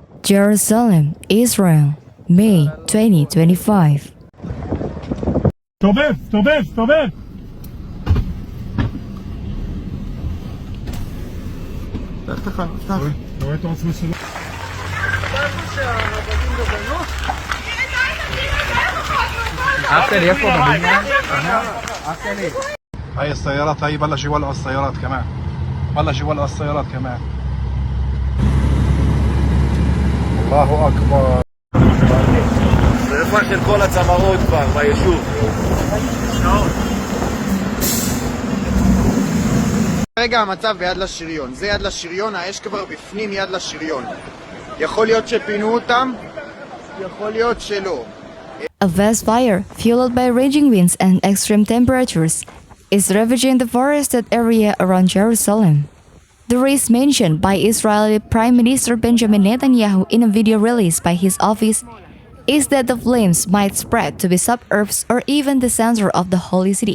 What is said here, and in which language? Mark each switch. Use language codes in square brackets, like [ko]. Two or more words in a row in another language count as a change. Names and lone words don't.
[en] Jerusalem, Israel, May 2025. [he] תובב! אתה רואה את העוצמה שלו? [ar] أحسن يفضل بالدنيا أحسن إيه هاي السيارات هاي بلش يولعوا السيارات كمان الله أكبر [he] שריפה של כל הצמרות כבר ביישוב כרגע המצב ביד לשריון, זה יד לשריון, האש כבר בפנים יד לשריון. יכול להיות שפינו אותם, יכול להיות שלא. [en] A vast fire, fueled by raging winds and extreme temperatures, is ravaging the forested area around Jerusalem. The risk mentioned by Israeli Prime Minister Benjamin Netanyahu in a video released by his office is that the flames might spread to the suburbs or even the center of the holy city.